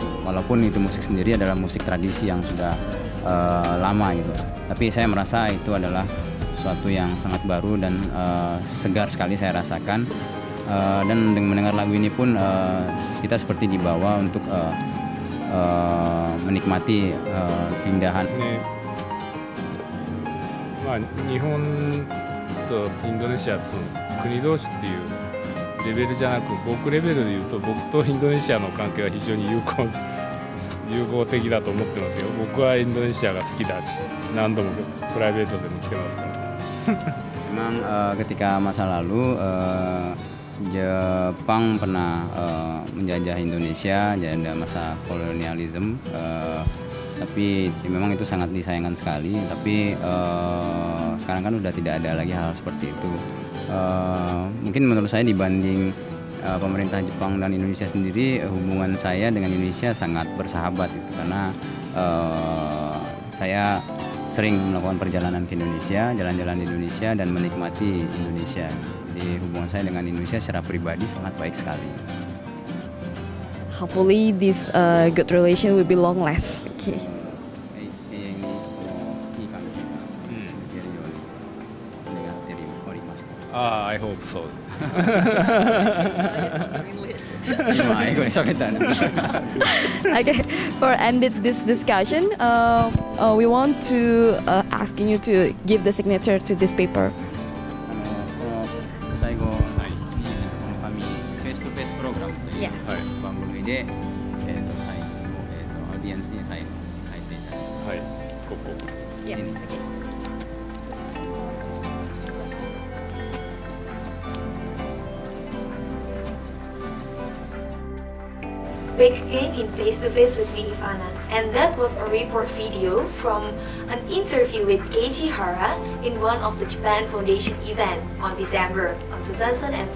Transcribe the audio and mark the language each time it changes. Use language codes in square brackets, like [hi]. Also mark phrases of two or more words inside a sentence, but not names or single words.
[id] Walaupun itu musik sendiri adalah musik tradisi yang sudah lama gitu. Tapi saya merasa itu adalah sesuatu yang sangat baru dan segar sekali saya rasakan. Dan dengan mendengar lagu ini pun kita seperti dibawa untuk menikmati keindahan. [ja] 日本とインドネシアは国同士っていうレベルじゃなく、僕レベルでいうと僕とインドネシアの関係は非常に友好的だと思ってますよ。僕はインドネシアが好きだし、何度もプライベートでも来てますから。 [id] Memang ketika masa lalu Jepang pernah menjajah Indonesia, jadi ada masa kolonialisme, tapi memang itu sangat disayangkan sekali. Tapi sekarang kan udah tidak ada lagi hal seperti itu. Mungkin menurut saya dibanding pemerintah Jepang dan Indonesia sendiri, hubungan saya dengan Indonesia sangat bersahabat itu, karena saya sering melakukan perjalanan ke Indonesia, jalan-jalan di Indonesia dan menikmati Indonesia. Jadi hubungan saya dengan Indonesia secara pribadi sangat baik sekali. [en] Hopefully this good relation will be long last. Okay. I hope so. Okay, for ended this discussion, we want to asking you to give the signature to this paper. [ja] 最後に紙フェイストフェイスプログラムという番組で、最後オーディエンスに最後書いていただきます。はい、ここ。 [en] Yes. Okay. Back again in Face to Face with me, Ivana, and that was a report video from an interview with Keiichi Hara in one of the Japan Foundation event on December 2012.